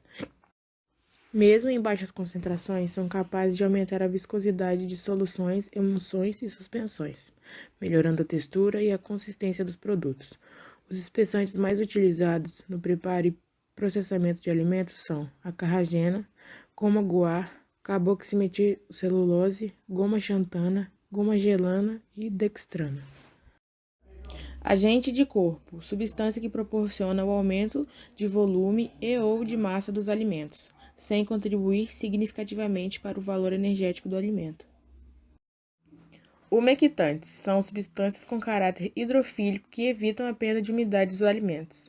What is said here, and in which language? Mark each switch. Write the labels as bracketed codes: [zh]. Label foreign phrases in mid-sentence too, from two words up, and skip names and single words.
[pt] Mesmo em baixas concentrações, são capazes de aumentar a viscosidade de soluções, emulsões e suspensões, melhorando a textura e a consistência dos produtos. Os espessantes mais utilizados no preparo e processamento de alimentos são a carragena, goma guar, carboximetilcelulose, goma xantana, goma gelana e dextrana. Agente de corpo, substância que proporciona o aumento de volume e/ou de massa dos alimentos, sem contribuir significativamente para o valor energético do alimento. Umectantes são substâncias com caráter hidrofílico que evitam a perda de umidade dos alimentos.